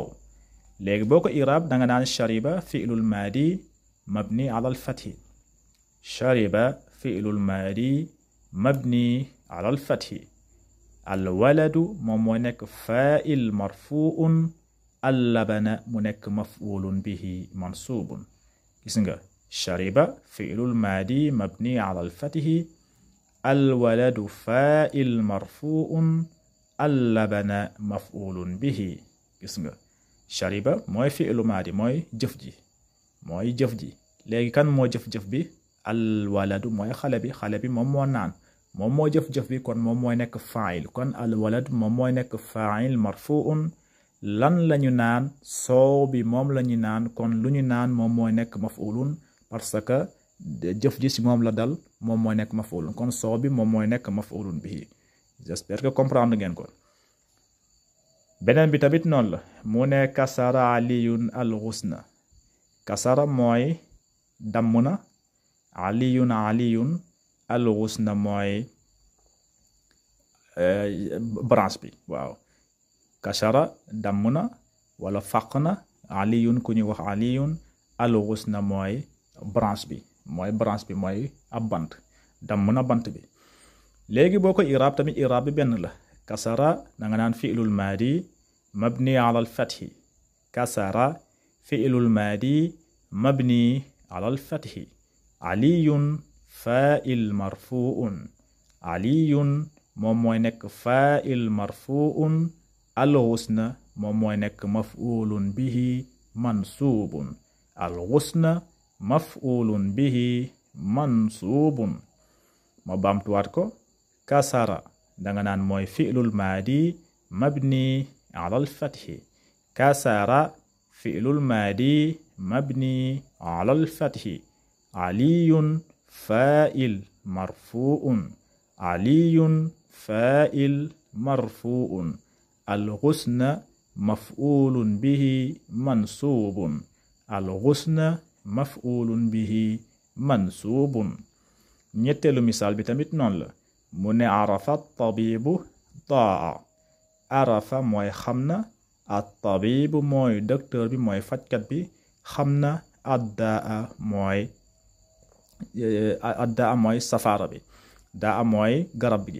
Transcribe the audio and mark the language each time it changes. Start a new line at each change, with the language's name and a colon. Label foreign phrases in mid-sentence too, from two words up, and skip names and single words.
Wolof: léegi boo ko i'raab danga naan
Arabic: شرب فعل ماض مبني على الفتح شرب فعل ماض مبني على الفتح الولد
Wolof: moom mooy nekk
Arabic: فاعل مرفوع اللبن
Wolof: mu nekk
Arabic: مفعول به منصوب
Wolof: gis nga
Arabic: شرب فعل ماض مبني على الفتح الولد فاعل مرفوع اللبن مفعول به
Wolof: gis nga
Arabic: shariba mooy فعل ماض mooy
Wolof: jëf ji léegi kan moo jëf-jëf bi
Arabic: الولد
Wolof: mooy xale bi moom moo naan moom moo jëf-jëf bi kon moom mooy nekk fa'il kon
Arabic: الولد
Wolof: moom mooy nekk
Arabic: فاعل مرفوع
Wolof: lan lañu naan soow bi moom lañu naan kon lu ñu naan moom mooy nekk maf'ulun parce que jëf ji si moom la dal moom mooy nekk maf'ulun kon soow bi moom mooy nekk
Arabic: مفعول به
French: j'espère que comprendre
Wolof: ngeen ko beneen bi tamit noonu la mu ne
Arabic: كسر علي الغصن
Wolof: kasara mooy damm na
Arabic: علي الغصن
Wolof: mooy branche bi waaw kasara damm na wala faq na aliyun ku ñuy wax
Arabic: علي الغصن
Wolof: mooy branche bi mooy ab bant damm na bant bi léegi boo ko i'raab tamit i'raab bi benn la kasara danga naan
Arabic: فعل ماض مبني على الفتح كسر فعل ماض مبني على الفتح علي فاعل مرفوع علي
Wolof: moom mooy nekk
Arabic: فاعل مرفوع الغصن
Wolof: moom mooy nekk
Arabic: مفعول به منصوب الغصن مفعول به منصوب
Wolof: ma baamtuwaat ko kasara danga naan mooy
Arabic: فعل ماض مبني على الفتح كسر فعل ماض مبني على الفتح علي فاعل مرفوع علي فاعل مرفوع الغصن مفعول به منصوب الغصن مفعول به منصوب.
Wolof: ñetteelu misaal bi tamit noonu la mu ne
Arabic: عرف الطبيب الداء.
Wolof: arafa mooy xam na,
Arabic: الطبيب
Wolof: mooy docteur bi mooy fajkat bi xam na, addaa mooy safaara bi, daa mooy garab gi.